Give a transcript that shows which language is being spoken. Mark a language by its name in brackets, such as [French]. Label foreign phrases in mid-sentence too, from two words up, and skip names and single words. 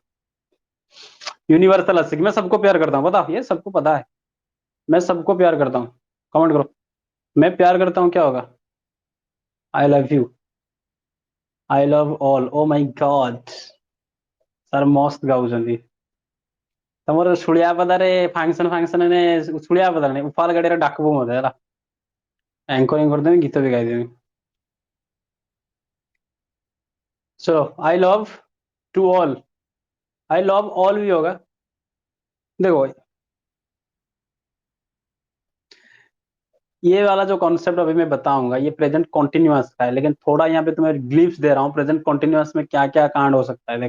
[Hindi] यूनिवर्सल आशिक, मैं सबको प्यार करता हूँ, बताओ, ये सबको पता है। मैं सबको प्यार करता हूँ, कमेंट करो। मैं प्यार करता हूँ क्या होगा? [English] I love you, I love all, oh my god. [Odia] ସାର ମସ୍ତ ଗାଉଛନ୍ତି। ତମର ଶୁଳିଆ ପଦାରେ ଫାଙ୍କସନ ରେ ଶୁଳିଆ ପଦାରେ ନାହିଁ, ଉପାଲ ଗାଡିରେ ଡାକବୁ ମତେ ହେଲା, एंकरिंग କରିଦେବି, ଗୀତ ବି ଗାଇଦେବି। [English] चलो, I love to all, I love all [Hindi] भी होगा। देखो, ये वाला जो कॉन्सेप्ट अभी मैं बताऊंगा ये [English] present continuous [Hindi] का है, लेकिन थोड़ा यहाँ पे तुम्हें ग्लिप्स दे रहा हूँ [English] present continuous [Hindi] में क्या क्या कांड हो सकता है।